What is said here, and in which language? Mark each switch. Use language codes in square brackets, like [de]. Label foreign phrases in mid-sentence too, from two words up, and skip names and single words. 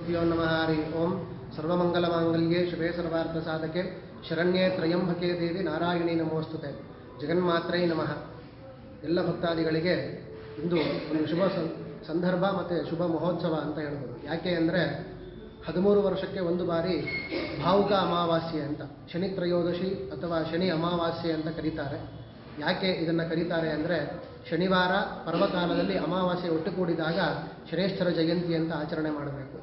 [sa] श्रीगुरुभ्यो नमः हरि ओं सर्वमंगलमांगल्ये शिवे सर्वार्थसाधके शरण्ये त्रयंबके देवी ನಾರಾಯಣಿ ನಮೋಸ್ತುತೆ ಜಗನ್ಮಾತ್ರೈ ನಮಃ. [kn] ಎಲ್ಲ ಭಕ್ತಾದಿಗಳಿಗೆ ಇಂದು ಒಂದು ಶುಭ ಸಂದರ್ಭ ಮತ್ತು ಶುಭ ಮಹೋತ್ಸವ ಅಂತ ಹೇಳ್ಬೋದು. ಯಾಕೆ ಅಂದರೆ 13 ವರ್ಷಕ್ಕೆ ಒಂದು ಬಾರಿ ಭಾವುಕ ಅಮಾವಾಸ್ಯೆ ಅಂತ ಶನಿ ತ್ರಯೋದಶಿ ಅಥವಾ ಶನಿ ಅಮಾವಾಸ್ಯೆ ಅಂತ ಕರೀತಾರೆ. ಯಾಕೆ ಇದನ್ನು ಕರೀತಾರೆ ಅಂದರೆ ಶನಿವಾರ ಪರ್ವಕಾಲದಲ್ಲಿ ಅಮಾವಾಸ್ಯೆ ಒಟ್ಟುಗೂಡಿದಾಗ ಶನೇಶ್ವರ ಜಯಂತಿ ಅಂತ ಆಚರಣೆ ಮಾಡಬೇಕು.